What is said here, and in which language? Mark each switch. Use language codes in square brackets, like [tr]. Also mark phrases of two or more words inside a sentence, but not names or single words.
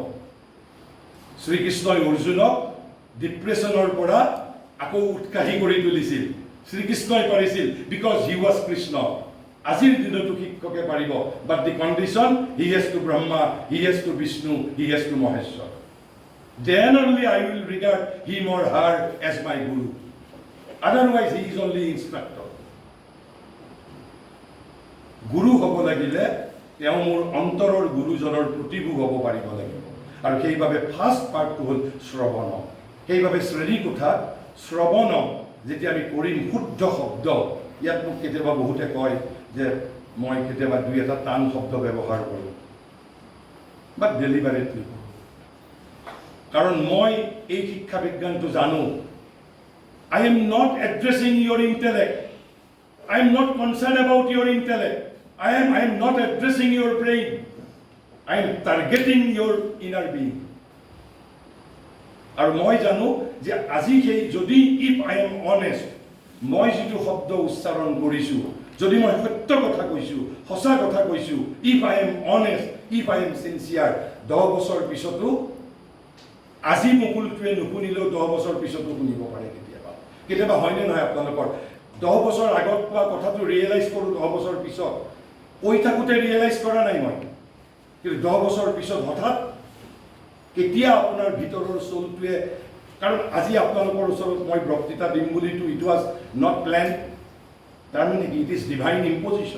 [as] শ্ৰীকৃষ্ণই অৰ্জুনক ডিপ্ৰেশ্যনৰ পৰা আকৌ উৎসাহী কৰি তুলিছিল। শ্ৰীকৃষ্ণই পাৰিছিল [en] because he was Krishna. [as] আজিৰ দিনতো শিক্ষকে পাৰিব, [en] but the condition he has to Brahma, he has to Vishnu, he has to Maheshwar. Then only I will regard him or her as my guru. Otherwise he is only instructor. [as] গুৰু হ'ব লাগিলে তেওঁ মোৰ অন্তৰৰ গুৰুজনৰ প্ৰতিভূ হ'ব পাৰিব লাগিব। আৰু সেইবাবে [en] first partটো [as] হ'ল শ্ৰৱণ। সেইবাবে শ্ৰেণীকোঠাত শ্ৰৱণ যেতিয়া আমি কৰিম শুদ্ধ শব্দ, ইয়াত মোক কেতিয়াবা বহুতে কয় যে মই কেতিয়াবা দুই এটা টান শব্দ ব্যৱহাৰ কৰোঁ, [en] but deliberately. [as] কাৰণ মই এই শিক্ষা বিজ্ঞানটো জানো। [en] I am not addressing your intellect. I am not concerned about your intellect. I am not addressing your brain. I am targeting your inner being. [as] আৰু মই জানো যে আজি সেই যদি [en] if I am honest, [as] মই যিটো শব্দ উচ্চাৰণ কৰিছোঁ, যদি মই সত্য কথা কৈছোঁ, সঁচা কথা কৈছোঁ, [en] if I am honest, if I am sincere, [as] 10 বছৰ পিছতো আজি মুকুলটোৱে নুশুনিলেও 10 বছৰ পিছতো শুনিব পাৰে। কেতিয়াবা হয়নে নহয় আপোনালোকৰ? 10 বছৰ আগত কোৱা কথাটো ৰিয়েলাইজ কৰোঁ 10 বছৰ পিছত, কৈ থাকোঁতে ৰিয়েলাইজ কৰা নাই মই, কিন্তু 10 বছৰ পিছত হঠাৎ কেতিয়া আপোনাৰ ভিতৰৰ চলটোৱে, কাৰণ আজি আপোনালোকৰ ওচৰত মই বক্তৃতা দিম বুলিতো [en] it was not plain, [as] তাৰমানে কি [en] it is divine imposition.